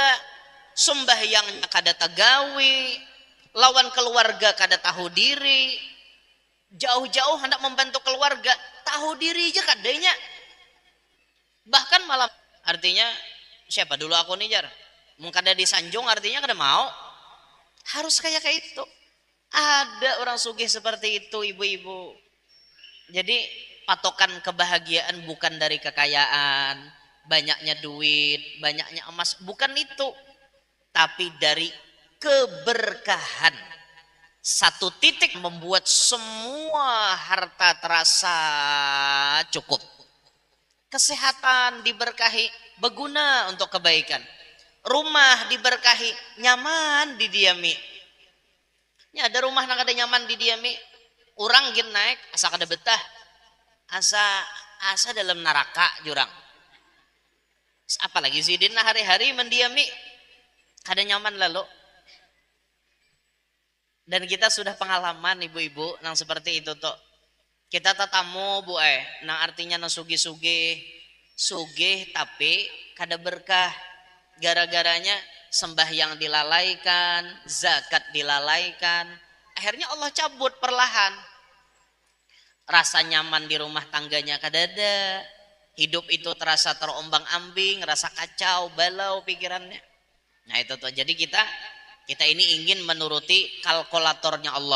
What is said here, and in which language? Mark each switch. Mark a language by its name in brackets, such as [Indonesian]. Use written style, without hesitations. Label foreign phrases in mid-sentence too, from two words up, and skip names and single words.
[Banjar] Sembahyangnya kada tagawi, lawan keluarga kada tahu diri. Jauh-jauh hendak membantu keluarga, tahu diri aja kadanya. Bahkan malam artinya siapa dulu aku nih jar. Mung kada disanjung artinya kada mau. Harus kayak itu. Ada orang sugih seperti itu ibu-ibu. [Indonesian] Jadi patokan kebahagiaan bukan dari kekayaan, banyaknya duit, banyaknya emas, bukan itu. Tapi dari keberkahan. Satu titik membuat semua harta terasa cukup. Kesehatan diberkahi, berguna untuk kebaikan. Rumah diberkahi, nyaman didiami. [Banjar] Ya ada rumah nang ada nyaman didiami. Orang gin naik asa kada betah. Asa dalam neraka jurang. Apalagi sidin hari-hari mendiami kada nyaman lalu. [Indonesian] Dan kita sudah pengalaman ibu-ibu nang seperti itu tuh. [Banjar] Kita tatamu bu nang artinya nang sugih tapi kada berkah. [Indonesian] Gara-garanya sembahyang dilalaikan, zakat dilalaikan. Akhirnya Allah cabut perlahan. Rasa nyaman di rumah tangganya kadada. Hidup itu terasa terombang-ambing, rasa kacau, balau pikirannya. Nah itu tuh. Jadi kita ini ingin menuruti kalkulatornya Allah.